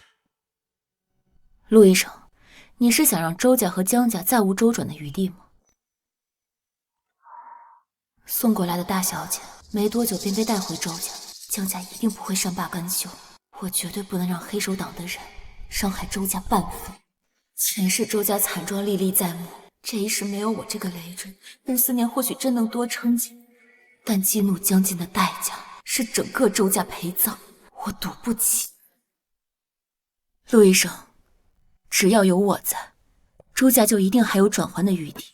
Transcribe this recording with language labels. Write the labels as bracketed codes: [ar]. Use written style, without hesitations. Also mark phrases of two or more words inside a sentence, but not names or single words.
[zh] 陆医生，你是想让周家和江家再无周转的余地吗？送过来的大小姐没多久便被带回周家，江家一定不会善罢甘休。我绝对不能让黑手党的人伤害周家半分。前世周家慘狀歷歷在目，這一世沒有我這個累贅，陸思年或許真能多撐幾，但激怒江靜的代價是整個周家陪葬，我賭不起。陸醫生，只要有我在，周家就一定還有轉圜的餘地。